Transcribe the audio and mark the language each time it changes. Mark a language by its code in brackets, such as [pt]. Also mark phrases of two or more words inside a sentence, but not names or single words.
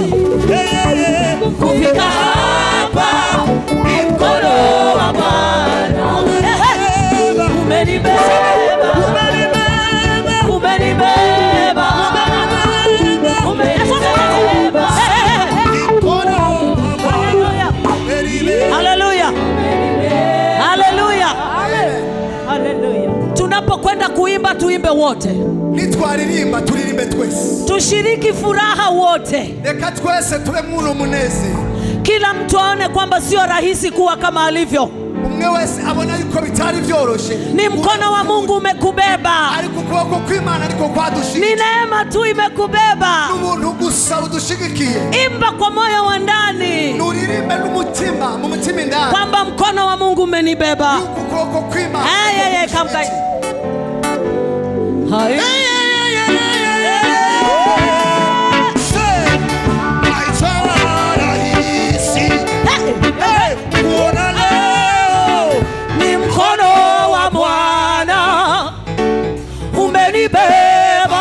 [sw] Kufika hapa, ni mkono wa Bwana umenibeba, umenibeba, umenibeba. Haleluya, haleluya, haleluya. Tunapokwenda kuimba tuimbe wote, [rn] nitwaririmba turirimbe twese, [sw] tushiriki furaha wote, [rn] reka twese tube muno munezero. [sw] kila mtu aone kwamba sio rahisi kuwa kama alivyo. [rn] Umwe wese abona yuko bitari byoroshe, [sw] Ni mkono wa Mungu umekubeba, [rn] ariko ukuboko kw'Imana ariko kwadushigikiye, [sw] ni neema tu imekubeba. [rn] n'ubuntu gusa budushigikiye. [sw] Imba kwa moyo wa ndani [rn] Nuririmbe n'umutima, mu mutima indani, [sw] kwamba mkono wa Mungu umenibeba. [rn] yuko ukuboko kw'Imana. Kamka. Hai. [sw] Ni mkono wa Bwana umenibeba.